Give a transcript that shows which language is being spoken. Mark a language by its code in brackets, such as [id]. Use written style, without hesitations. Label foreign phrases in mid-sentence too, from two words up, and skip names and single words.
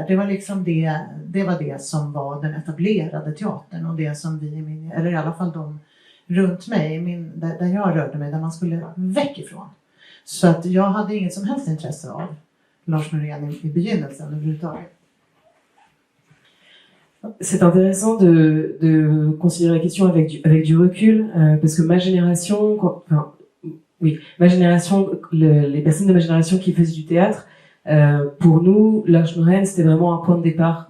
[sv] Det var liksom det var det som var den etablerade teatern, och det som vi, eller i alla fall de runt mig, där jag rörde mig, där man skulle väck ifrån. Så att jag hade inget som helst intresse av Lars Norén i begynnelsen överhuvudtaget. [fr] C'est intéressant de considérer la question avec du recul, parce que ma génération, les personnes de ma génération qui faisaient du théâtre, pour nous, Lars Norén, c'était vraiment un point de départ.